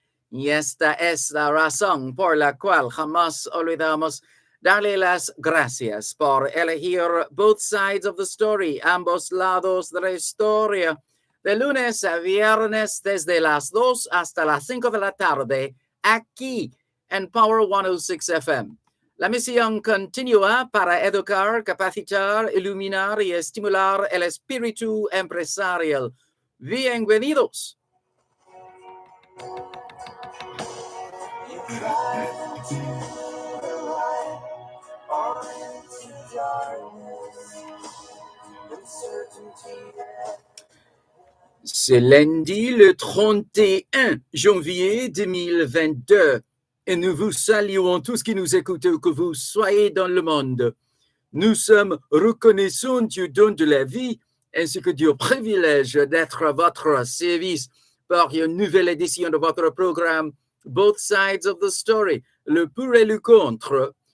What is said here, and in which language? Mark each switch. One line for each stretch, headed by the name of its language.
Spanish: Y esta es la razón por la cual jamás olvidamos darle las gracias por elegir Both Sides of the Story, ambos lados de la historia, de lunes a viernes desde las 2 hasta las 5 de la tarde, aquí en Power 106 FM. La misión continúa para educar, capacitar, iluminar y estimular el espíritu empresarial. Bienvenidos.
English: You drive into the light or into darkness. Uncertainty.
French: C'est lundi le 31 janvier 2022 et nous vous saluons tous qui nous écoutez, où que vous soyez dans le monde. Nous sommes reconnaissants du don de la vie ainsi que du privilège d'être à votre service par une nouvelle édition de votre programme Both Sides of the Story, le pour et le contre.